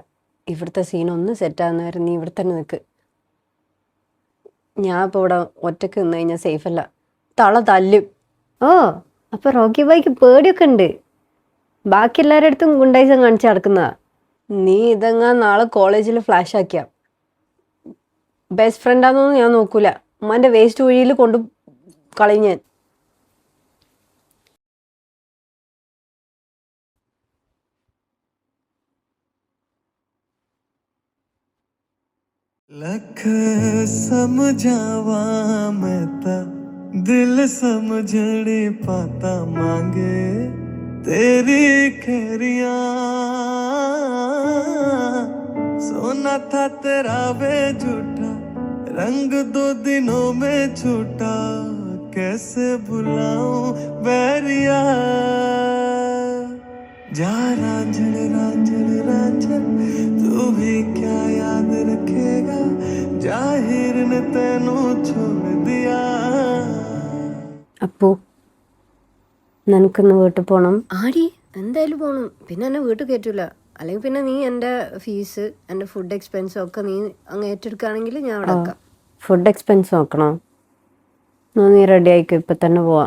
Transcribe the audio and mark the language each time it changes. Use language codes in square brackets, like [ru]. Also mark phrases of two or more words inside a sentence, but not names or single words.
[ml] ഇവിടുത്തെ സീനൊന്ന് സെറ്റാകുന്നവരെ നീ ഇവിടെ തന്നെ നിൽക്ക്. ഞാൻ ഇപ്പൊ ഇവിടെ ഒറ്റക്ക് നിന്ന് കഴിഞ്ഞാൽ സേഫ് അല്ല, തള തല്ലും. ഓ, അപ്പൊ റോക്കി ബൈക്ക് പേടിയൊക്കെ ഉണ്ട്. ബാക്കി എല്ലാവരുടെ അടുത്തും ഗുണ്ടായിസം കാണിച്ച് നടക്കുന്നതാ. നീ ഇതെങ്ങാ നാളെ കോളേജിൽ ഫ്ലാഷ് ആക്കിയ [en] best friend-aannonnum [ml] ഞാൻ നോക്കൂല. ഉമ്മാന്റെ വേസ്റ്റ് കുഴിയിൽ കൊണ്ട് കളയും ഞാൻ. [hi] लख समझावा मैं ता दिल समझने पाता मांगे तेरी खैरिया सोना था तेरा वे झूठा रंग 2 दिनों में छूटा कैसे भुलाऊं बैरिया जा रांझण रांझण रांझण तू भी क्या याद रखेगा जाहिर ने तेनू छोड़ दिया [ml] അപ്പു നിനക്കൊന്ന് വീട്ടിൽ പോണം. ആടി എന്തായാലും പോണം. പിന്നെ എന്നെ വീട്ടിൽ കയറ്റൂല. അല്ലെങ്കിൽ പിന്നെ നീ എൻ്റെ ഫീസ് എൻ്റെ [en] food expense-um [ml] ഒക്കെ നീ അങ്ങ് ഏറ്റെടുക്കുകയാണെങ്കിൽ ഞാൻ അവിടെ വെക്കാം. [en] food expense [ml] നോക്കണോ? എന്നാ നീ റെഡി ആയിക്കോ, ഇപ്പം തന്നെ പോവാം.